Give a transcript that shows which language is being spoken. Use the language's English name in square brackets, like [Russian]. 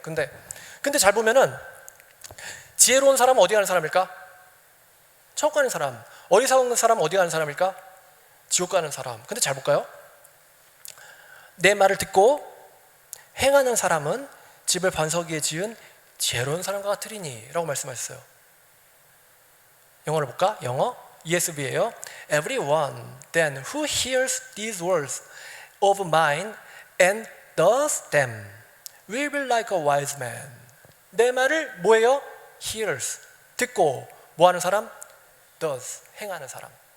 [Korean] 근데 잘 보면은 지혜로운 사람은 어디 가는 사람일까? 천국 가는 사람. 어리석은 사람은 어디 가는 사람일까? 지옥 가는 사람. 근데 잘 볼까요? 내 말을 듣고 행하는 사람은 집을 반석 위에 지은 지혜로운 사람과 같으리니 라고 말씀하셨어요. 영어를 볼까? 영어 ESV예요. [English] Everyone then who hears these words of mine and does them will be like a wise man. [Korean] 내 말을 뭐예요? hears, 듣고 뭐 하는 사람? does, 행하는 사람.